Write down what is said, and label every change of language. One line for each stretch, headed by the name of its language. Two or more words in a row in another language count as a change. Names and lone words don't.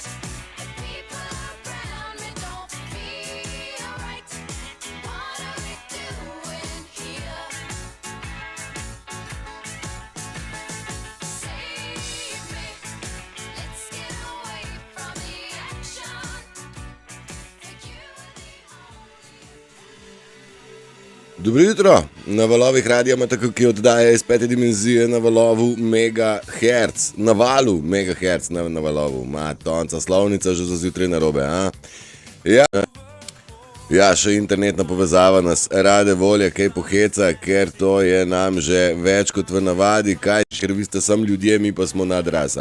English: The people around me don't feel right. What are we doing here? Save me, let's get away from the action. For you are the
Slovenian: Dobro jutro, na valovih Radia Mataka, ki oddaja iz 5. dimenzije na valovu megahertz, na valu megahertz, na valovu, tonca slovnica že za zjutraj narobe, a? Ja, še internetna povezava nas rade volje kaj poheca, ker to je nam že več kot v navadi, kaj, ker vi ste sam ljudje, mi pa smo nadrasa.